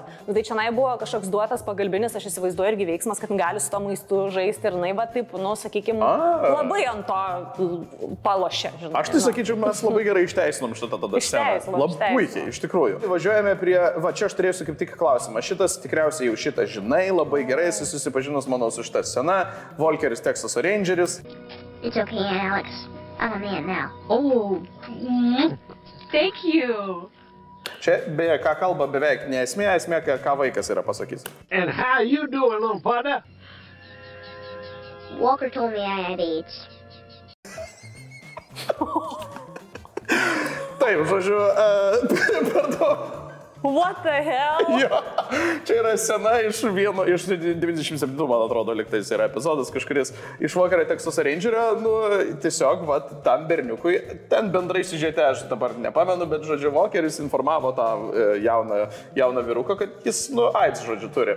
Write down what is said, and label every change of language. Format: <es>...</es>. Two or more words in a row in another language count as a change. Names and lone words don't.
<lt>Tai čia buvo kažkoks duotas pagalbinis, aš įsivaizduoju irgi veiksmas, kad gali su to maistu žaisti ir taip, sakykime, labai ant to palošia, žinai. Aš tai sakyčiau, mes labai gerai išteisinam šitą tada sceną. Labai puikiai, iš tikrųjų. Važiuojame prie, čia aš turėsiu kaip tik klausimą. Šitas tikriausiai jau šitą žinai, labai gerai, esi susipažinus, manau, su šitą sceną. Volkeris, Texaso Rangeris.</lt> <en>It's okay, Alex. I'm a man now. Oh, thank you.</en> <lt>Čia beje, ką kalba beveik nesmė, esmė, ką vaikas yra pasakys.</lt> <en>And how you doing, little partner? Walker told me I had AIDS.</en> <lt>Taip, žodžiu, pardon.</lt> <en>What the hell?</en> <lt>Jo, čia yra sena iš 97, man atrodo, liktais yra epizodas kažkuris iš Vakario Teksaso Rangerio, nu, tiesiog, va, tam berniukui, ten bendrai siužete, aš dabar nepamenu, bet, žodžiu, Vakaris informavo tą jauną vyruką, kad jis, nu, AIDS, žodžiu, turi.</lt>